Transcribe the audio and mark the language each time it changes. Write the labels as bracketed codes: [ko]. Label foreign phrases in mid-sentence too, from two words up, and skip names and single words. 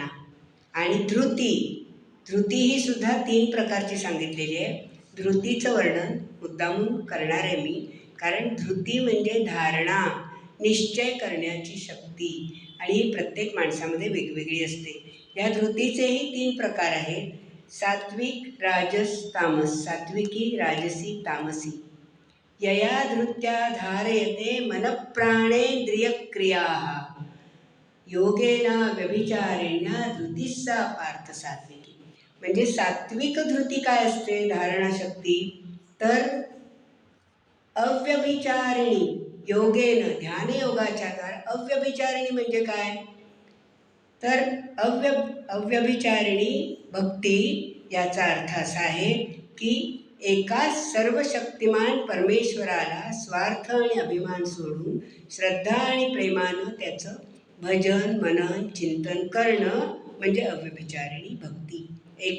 [mr] आणि धृती ही सुद्धा 3 प्रकारची सांगितलेली आहे. धृतीचं वर्णन मुद्दामून करणार आहे मी, कारण धृती म्हणजे धारणा, निश्चय करण्याची शक्ती, आणि ही प्रत्येक माणसामध्ये वेगवेगळी असते. या धृतीचेही 3 प्रकार आहेत: सात्विक, राजस, तामस. सात्विकी, राजसी, तामसी. [sa] यया धृत्या धारयते मनप्राणेंद्रियक्रियाः योगेन व्यभिचारिण्या धृतीस्सा पार्थ सात्विकी. [mr] म्हणजे सात्विक धृती काय असते? धारणाशक्ती. तर [sa] अव्यभिचारिणी योगेन, [mr] ध्यानयोगाच्या द्वारा. अव्यभिचारिणी म्हणजे काय? तर अव्यभिचारिणी भक्ती याचा अर्थ असा आहे की एकाच सर्वशक्तिमान परमेश्वराला स्वार्थ आणि अभिमान सोडून श्रद्धा आणि प्रेमानं त्याचं भजन, मनन, चिंतन करणं म्हणजे अव्यभिचारिणी भक्ती.